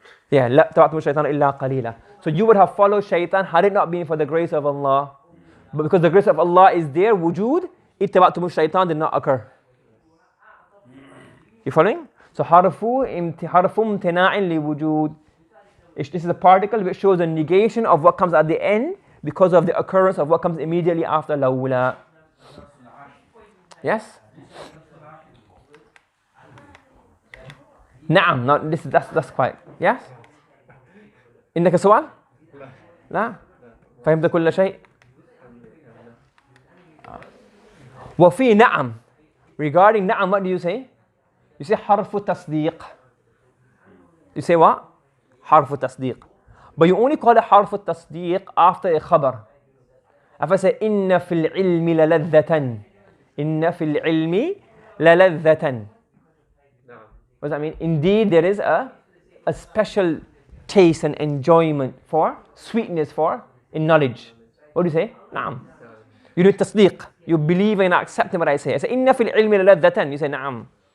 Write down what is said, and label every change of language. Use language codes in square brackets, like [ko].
[ar] Yeah, لَا تَبَعْتُمُ الشَّيْطَانَ إِلَّا قَلِيلًا. [en] So you would have followed shaitan had it not been for the grace of Allah. But because the grace of Allah is there, wujud, [ar] اتَّبَعْتُمُ الشَّيْطَانَ [en] did not occur. You following? [ar] So حرف امتناع لوجود. [en] This is a particle which shows a negation of what comes at the end because of the occurrence of what comes immediately after لولا. Yes? [ar] نعم. [en] Now that's quite. Yes? [ar] إنك سؤال؟ لا. فهمت كل شيء؟ وفي نعم. [en] Regarding نعم, what do you say? You say [ar] حرف تصديق. [en] You say what? [ar] حرف تصديق. [en] But you only call it [ar] حرف التصديق [en] after a خبر. If I say [ar] إن في العلم للذة. إن في العلم للذة. [en] What does that mean? Indeed, there is a special taste and enjoyment for, sweetness for, in knowledge. What do you say? [ar] نعم. [en] You do تصديق. You believe and accept what I say. I say [ar] إن في العلم للذة. [en] You say [ar] نعم.